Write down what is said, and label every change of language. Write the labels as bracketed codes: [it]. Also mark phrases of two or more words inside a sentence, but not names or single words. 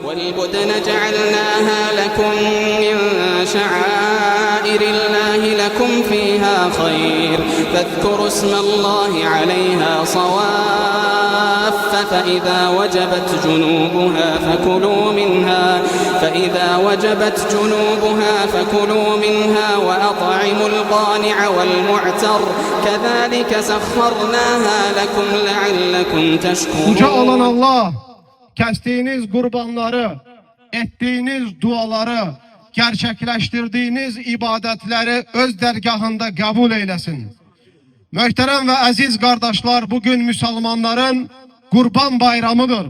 [ar] والبدن جعلناها لكم من شعائر الله لكم فيها خير فاذكروا اسم الله عليها صواف فإذا وجبت جنوبها فكلوا منها وأطعموا القانع والمعتر كذلك سخرناها لكم لعلكم تشكرون. [tr] Yüce olan Allah, kestiğiniz kurbanları, ettiğiniz duaları, gerçekleştirdiğiniz ibadetleri öz dergahında kabul eylesin. Möhtərəm ve aziz kardeşler, bugün Müslümanların Kurban Bayramıdır.